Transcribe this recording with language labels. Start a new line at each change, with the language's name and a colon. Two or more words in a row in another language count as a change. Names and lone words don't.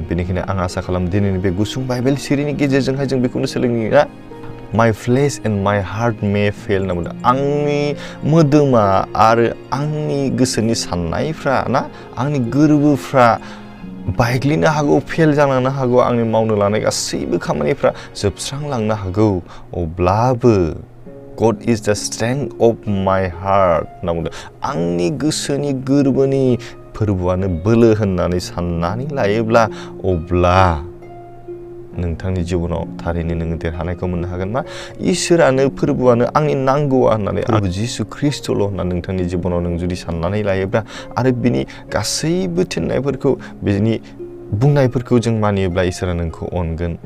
Bodo: बेनिखायनो आं आसा खालामो दिनैनि बे गुसुं बाइबेल सिरिनि गेजेरजोंहाय जों बेखौनो सोलोंना,
English: my flesh and my heart may fail
Bodo: होनना बुंदों। आंनि मोदोमा आरो आंनि गोसोनि साननायफ्रा ना, आंनि गोरबोफ्रा बायग्लिनो हागौ, फेल जालांनो हागौ, आंनि मावनो लानाय गासैबो खामानिफ्रा जोबस्रांलांनो हागौ, अब्लाबो
English: God is the strength of my heart
Bodo: होनना बुंदों। आंनि गोसोनि गोरबोनि फोरबोआनो बोलो होननानै साननानै लायोब्ला, अब्ला नोंथांनि जिबनाव थारैनो नोङो देरहानायखौ मोननो हागोन। मा? इसोरानो, फोरबोआनो आंनि नांगौआ होननानै, फोरबो जिसु ख्रिस्ट'ल' होननानै नोंथांनि जिबनाव नों जुदि साननानै लायोब्ला आरो बिनि गासैबो थिननायफोरखौ, बिनि बुंनायफोरखौ जों मानियोब्ला इसोरा नोंखौ अनगोन ना।